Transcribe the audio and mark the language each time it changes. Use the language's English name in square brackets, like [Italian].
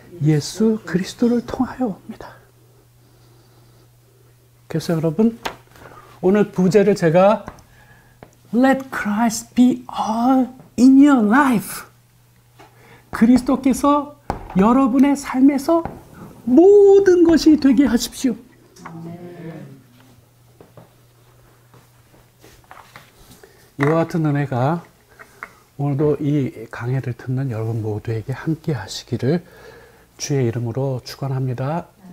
[Korean] 예수 그리스도를 통하여 옵니다. 그래서 여러분, 오늘 부제를 제가 [English] Let Christ be all in your life. [Korean] 그리스도께서 여러분의 삶에서 모든 것이 되게 하십시오. 이와 같은 은혜가 오늘도 이 강해를 듣는 여러분 모두에게 함께 하시기를 주의 이름으로 축원합니다.